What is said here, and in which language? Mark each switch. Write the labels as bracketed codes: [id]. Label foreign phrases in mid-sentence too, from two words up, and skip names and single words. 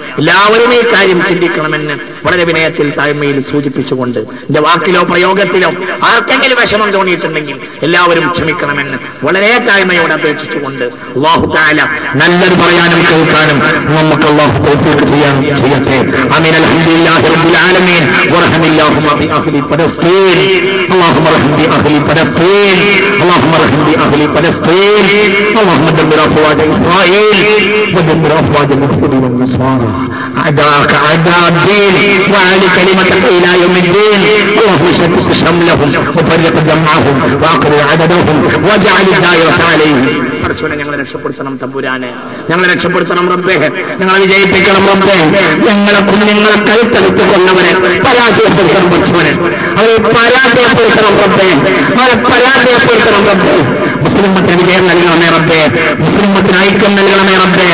[ml] എല്ലാവരും ഈ കാര്യം ചിന്തിക്കണമെന്ന് വളരെ വിനയത്തിൽ താഴ്മയിൽ സൂചിപ്പിച്ചുകൊണ്ട് എന്റെ വാക്കിലോ പ്രയോഗത്തിലോ ആർക്കെങ്കിലും വിഷമം തോന്നിയിട്ടുണ്ടെങ്കിൽ എല്ലാവരും ക്ഷമിക്കണമെന്ന് വളരെ താഴ്മയോടെ അപേക്ഷിച്ചുകൊണ്ട് [ar] الله تعالى [ml] നല്ലത് പറയാനും കേൾക്കാനും നമുക്ക് അല്ലാഹു തൗഫീഖ് ചെയ്യട്ടെ. [ar] آمين. الحمد لله رب العالمين. ورحم الله بأهل فلسطين. اللهم ارحم بأهل فلسطين. اللهم ارحم بأهل فلسطين. اللهم دمر أفواج إسرائيل ودمر أفواج اليهود والنصارى أعداءك أعداء الدين وأعل كلمتك إلى يوم الدين. اللهم شتت شملهم وفرق جمعهم وأقرع عددهم واجعل الدائرة عليهم. [ml] പടച്ചോനെ, ഞങ്ങളെ രക്ഷപ്പെടുത്തണം തമ്പുരാനെ, ഞങ്ങളെ രക്ഷപ്പെടുത്തണം റബ്ബേ, ഞങ്ങളെ വിജയിപ്പിക്കണം റബ്ബേ. ഞങ്ങളെ കുഞ്ഞുങ്ങളെ കഴുത്തെടുത്ത് കൊന്നവരെ പരാജയപ്പെടുത്തണം പടച്ചോനെ, അവരെ പരാജയപ്പെടുത്തണം റബ്ബേ, അവരെ പരാജയപ്പെടുത്തണം റബ്ബേ. മുസ്ലിമത്തിന് വിജയം നൽകണമേ റബ്ബേ, മുസ്ലിമത്തിന് ഐക്യം നൽകണമേ റബ്ബേ.